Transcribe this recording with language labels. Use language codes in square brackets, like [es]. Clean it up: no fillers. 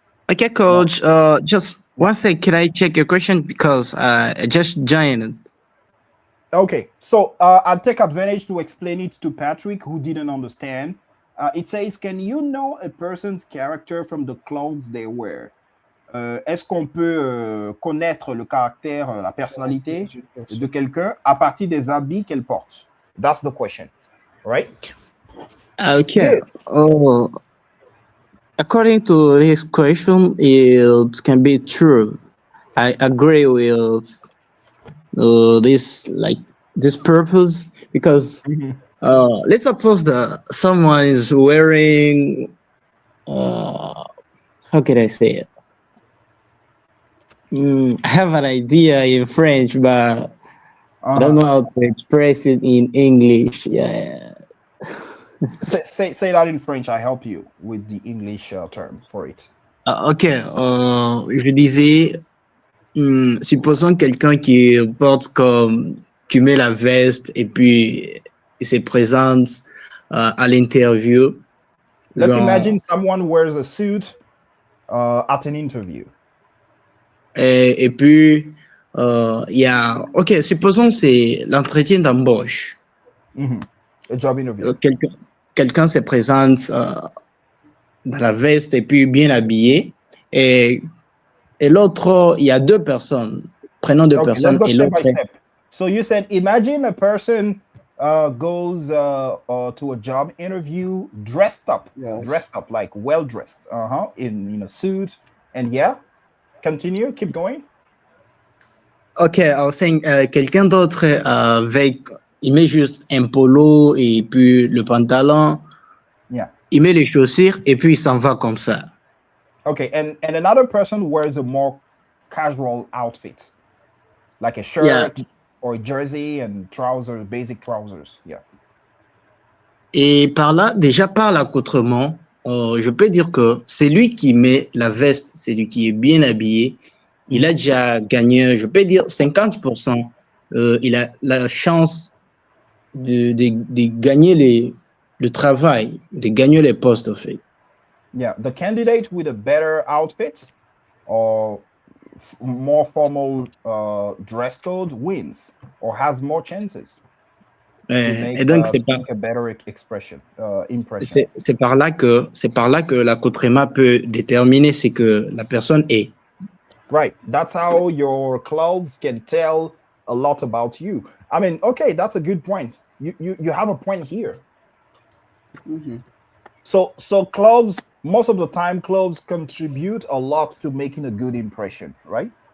[en] Okay, coach. Just one sec. Can I check your question because I just joined? Okay, so I'll take advantage to explain it to Patrick, who didn't understand. It says, can you know a person's character from the clothes they wear? [fr] Est-ce qu'on peut connaître le caractère, la personnalité de quelqu'un à partir des habits qu'elle porte? [en] That's the question, right? Okay. Oh, according to this question, it can be true. I agree with this purpose because let's suppose that someone is wearing how can I say it? I have an idea in French, but I don't know how to express it in English. Yeah. Say that in French. I help you with the English term for it. Ok. [fr] Je disais, supposons quelqu'un qui porte qui met la veste et puis il se présente à l'interview. [en] Let's imagine someone wears a suit at an interview. [fr] Et puis, il y a... Ok, supposons c'est l'entretien d'embauche. [en] A job interview. [fr] Quelqu'un se présente dans la veste et puis bien habillé. Et l'autre, il y a deux personnes. Prenons deux personnes et l'autre... [en] So you said, imagine a person goes to a job interview dressed up, like well dressed, in a suit, and yeah. Continue, keep going. [fr] Ok, alors c'est quelqu'un d'autre avec, il met juste un polo et puis le pantalon. [en] Yeah. [fr] Il met les chaussures et puis il s'en va comme ça. [en] Okay, and another person wears a more casual outfit, like a shirt or a jersey and trousers, basic trousers. Yeah. [fr] Et par là, déjà par l'accoutrement, je peux dire que c'est lui qui met la veste, c'est lui qui est bien habillé. Il a déjà gagné, je peux dire 50%. Il a la chance de gagner le travail, de gagner les postes, en fait. [en] Yeah, the candidate with a better outfit or more formal dress code wins or has more chances. [fr] Et donc c'est [en] a better impression. [fr] C'est par là que l'accoutrement peut déterminer ce que la personne est. [en] Right, that's how your clothes can tell a lot about you. I mean, okay, that's a good point. You have a point here. So clothes most of the time clothes contribute a lot to making a good impression, right?